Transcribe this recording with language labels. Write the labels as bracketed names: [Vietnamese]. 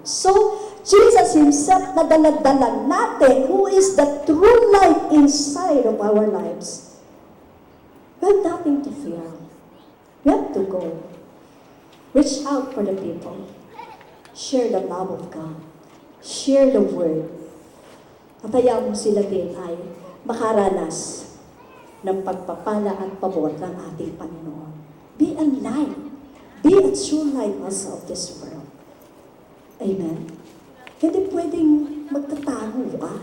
[English] So, Jesus Himself [Filipino] na daladala natin, [English] who is the true light inside of our lives. We have nothing to fear. We have to go. Reach out for the people. Share the love of God. Share the Word. [Filipino] At hayaan mo sila din ay makaranas ng pagpapala at pabor ng ating Panginoon. [English] Be a light. Be a true light also of this world. Amen? [Filipino] Hindi pwedeng magtatago ka.